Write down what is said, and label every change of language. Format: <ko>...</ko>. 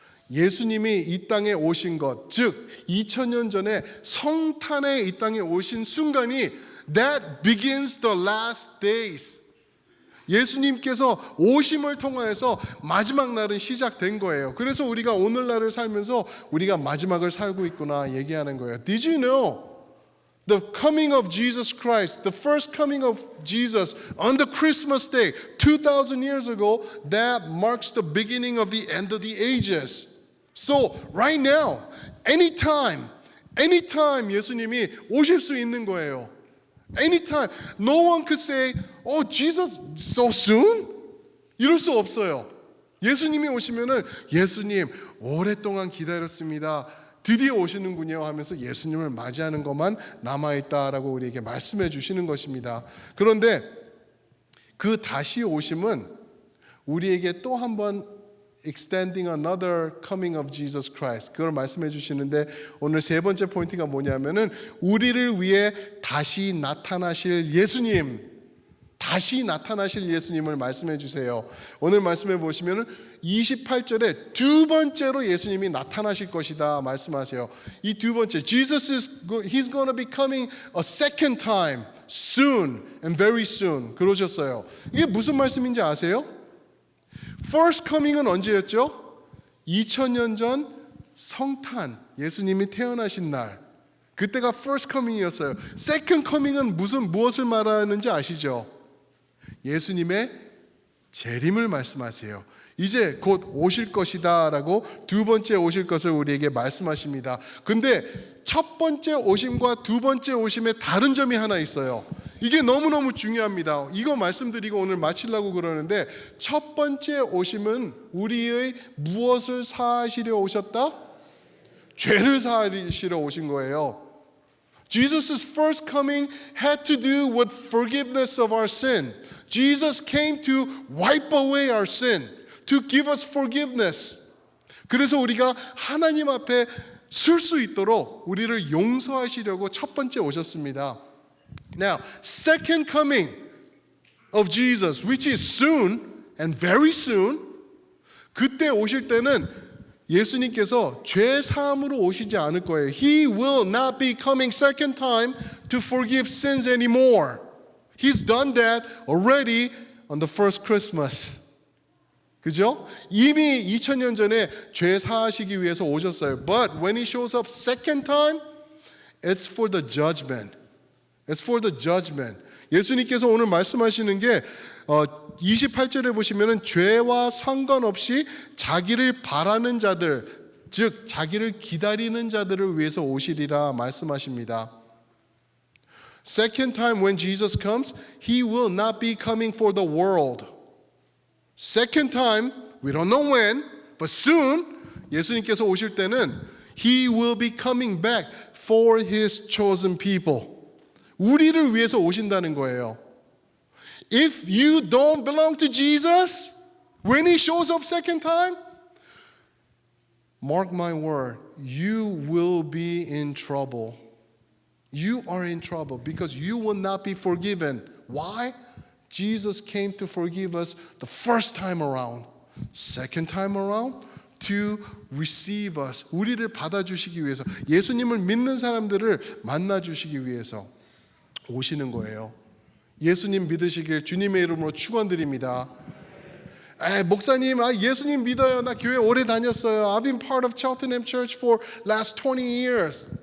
<ko>예수님이 이 땅에 오신 것, 즉 2000년 전에 성탄에 이 땅에 오신 순간이</ko> <en>that begins the last days.</en> <ko>예수님께서 오심을 통하여서 마지막 날은 시작된 거예요. 그래서 우리가 오늘날을 살면서 우리가 마지막을 살고 있구나 얘기하는 거예요.</ko> <en>Did you know the coming of Jesus Christ, the first coming of Jesus on the Christmas day 2000 years ago, that marks the beginning of the end of the ages. So right now, anytime</en> <ko>예수님이 오실 수 있는 거예요.</ko> <en>Anytime. No one could say, oh, Jesus, so soon?</en> <ko>이럴 수 없어요. 예수님이 오시면은 예수님, 오랫동안 기다렸습니다. 드디어 오시는군요 하면서 예수님을 맞이하는 것만 남아있다라고 우리에게 말씀해 주시는 것입니다. 그런데 그 다시 오심은 우리에게 또 한 번</ko> <en>extending another coming of Jesus Christ.</en> <ko>그걸 말씀해 주시는데 오늘 세 번째 포인트가 뭐냐면은 우리를 위해 다시 나타나실 예수님, 다시 나타나실 예수님을 말씀해 주세요. 오늘 말씀해 보시면은 28절에 두 번째로 예수님이 나타나실 것이다 말씀하세요. 이 두 번째,</ko> <en>He's going to be coming a second time, soon and very soon.</en> <ko>그러셨어요. 이게 무슨 말씀인지 아세요?</ko> <en>First coming</en> <ko>은 언제였죠? 2000년 전 성탄, 예수님이 태어나신 날. 그때가 first coming이었어요.</ko> <en>Second coming</en> <ko>은 무엇을 말하는지 아시죠? 예수님의 재림을 말씀하세요. 이제 곧 오실 것이다 라고 두 번째 오실 것을 우리에게 말씀하십니다. 근데 첫 번째 오심과 두 번째 오심에 다른 점이 하나 있어요. 이게 너무너무 중요합니다. 이거 말씀드리고 오늘 마치려고 그러는데 첫 번째 오심은 우리의 무엇을 사하시려 오셨다? 죄를 사하시려 오신 거예요.</ko> <en>Jesus' first coming had to do with forgiveness of our sin. Jesus came to wipe away our sin, to give us forgiveness.</en> <ko>그래서 우리가 하나님 앞에 설 수 있도록 우리를 용서하시려고 첫 번째 오셨습니다.</ko> <en>Now, second coming of Jesus, which is soon and very soon,</en> <ko>그때 오실 때는 예수님께서 죄 사함으로 오시지 않을 거예요.</ko> <en>He will not be coming second time to forgive sins anymore. He's done that already on the first Christmas.</en> <ko>그죠? 이미 2000년 전에 죄 사하시기 위해서 오셨어요.</ko> <en>But when he shows up second time, It's for the judgment. It's for the judgment.</en> <ko>예수님께서 오늘 말씀하시는 게 28절에 보시면은 죄와 상관없이 자기를 바라는 자들, 즉 자기를 기다리는 자들을 위해서 오시리라 말씀하십니다.</ko> <en>Second time when Jesus comes, he will not be coming for the world. Second time, we don't know when, but soon</en> <ko>예수님께서 오실 때는</ko> <en>he will be coming back for his chosen people.</en> <ko>우리를 위해서 오신다는 거예요.</ko> <en>If you don't belong to Jesus, when he shows up second time, mark my word, you will be in trouble. You are in trouble because you will not be forgiven. Why? Jesus came to forgive us the first time around. Second time around, to receive us.</en> <ko>우리를 받아주시기 위해서, 예수님을 믿는 사람들을 만나주시기 위해서 오시는 거예요. 예수님 믿으시길 주님의 이름으로 축원드립니다. 목사님, 예수님 믿어요. 나 교회 오래 다녔어요.</ko> <en>I've been part of Cheltenham Church for last 20 years.</en>